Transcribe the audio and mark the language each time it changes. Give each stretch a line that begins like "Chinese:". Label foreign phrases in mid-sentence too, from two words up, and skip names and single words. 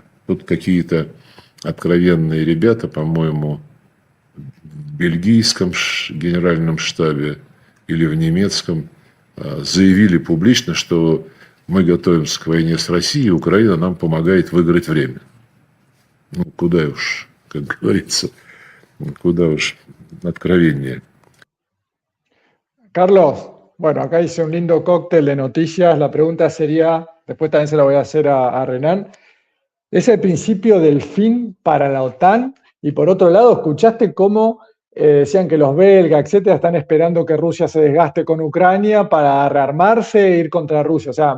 Russian: Тут какие-то откровенные ребята, по-моему, в бельгийском генеральном штабе или в немецком заявили публично, что мы готовимся к войне с Россией, Украина нам помогает выиграть время. Ну, куда уж, как говорится, куда уж откровеннее.
Spanish: Carlos, bueno, acá hice un lindo cóctel de noticias. La pregunta sería, después también se la voy a hacer a Renan, ¿es el principio del fin para la OTAN? Y por otro lado, ¿escuchaste cómo decían que los belgas, etcétera, están esperando que Rusia se desgaste con Ucrania para rearmarse e ir contra Rusia?